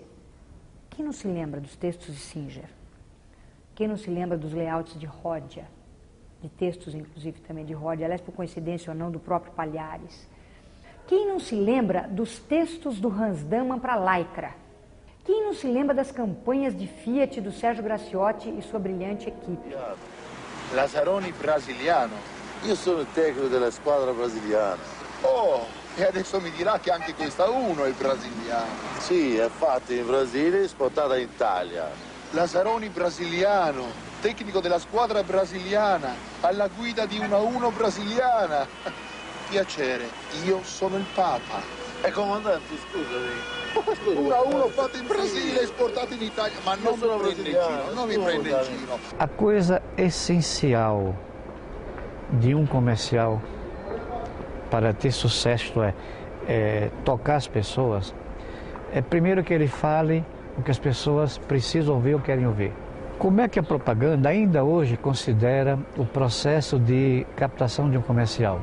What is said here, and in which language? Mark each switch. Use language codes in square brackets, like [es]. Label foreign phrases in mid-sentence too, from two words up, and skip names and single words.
[pt] Quem não se lembra dos textos de Singer? Quem não se lembra dos layouts de Ródia? De textos, inclusive, também de Ródia, aliás, por coincidência ou não, do próprio Palhares. Quem não se lembra dos textos do Hans Daman para Lycra? Quem não se lembra das campanhas de Fiat do Sérgio Graciotti e sua brilhante equipe? [it] Lazzaroni brasiliano. Io sono il tecnico della squadra brasiliana. Oh, e adesso mi dirà che anche questa 1 è brasiliana. Sì, è fatta in Brasile e esportata in Italia. Lazzaroni brasiliano, tecnico della squadra brasiliana, alla guida di una 1 brasiliana. Piacere, io sono il Papa. Comandante, scusami. Una 1 fatta in Brasile, esportata in Italia, ma non mi prende in giro, [pt] não me prende [it] in giro. [pt] A coisa essencial de comercial para ter sucesso é tocar as pessoas, é primeiro que ele fale o que as pessoas precisam ouvir ou querem ouvir. Como é que a propaganda ainda hoje considera o processo de captação de comercial?